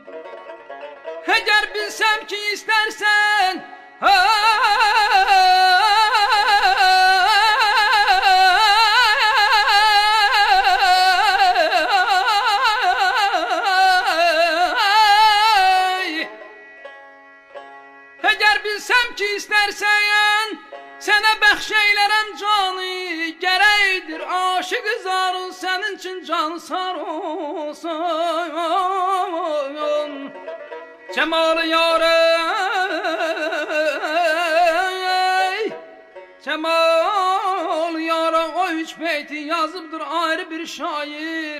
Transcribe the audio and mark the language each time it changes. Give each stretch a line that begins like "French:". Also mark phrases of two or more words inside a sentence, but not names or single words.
Turkish: Eğer bilsem ki istersen eğer
Azerbaijani: bilsem ki istersen sənə bəxş eylərəm canı, gərəkdir aşık zarın sənin üçün canı sar olsun. Cəmal yarı, Cəmal yarı o 3 beyti yazıbdır ayrı bir şair.